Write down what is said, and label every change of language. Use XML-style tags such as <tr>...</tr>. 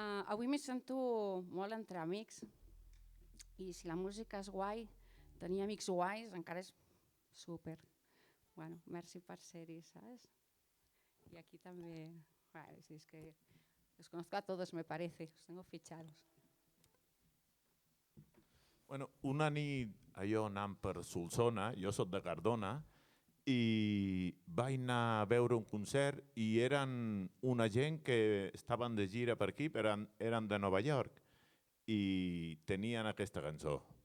<ca>Avui m'hi sento molt entre amics i si la música és guai, tenir amics guais encara és súper. Bueno, merci per ser-hi, saps? I aquí també, si és que</ca> <es>los conozco a todos, me parece, los tengo fichados.</es> <ca>Bueno, una nit allò anant per Solsona, jo soc de Cardona, i vaig anar a veure un concert i eren una gent que estaven de gira per aquí, però eren de Nova York i tenien aquesta cançó.</ca>